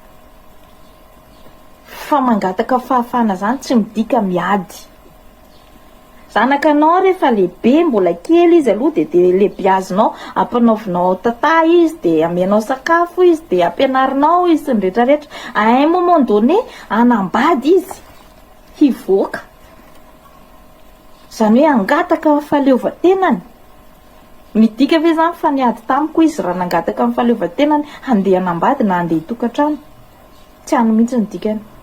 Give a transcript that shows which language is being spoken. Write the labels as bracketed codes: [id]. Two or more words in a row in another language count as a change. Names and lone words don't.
[mg] fa mangataka fahafana zany tsy midika miady zanakanao rehefa lehibe mbola kely izy aloha de lehibe azonao ampanaovinao tata izy de amenao sakafo izy de ampianarinao izy sy ny rehetrarehetra [fr] à un moment donné [mg] anambady izy hivoaka zany hoe angataka fahaleovan-tenany midika ve zany fa niady tamiko izy raha nangataka amin'ny fahaleovan-tenany handeha anambady na handeha hitokantrano tsy hany mihitsy ny dikany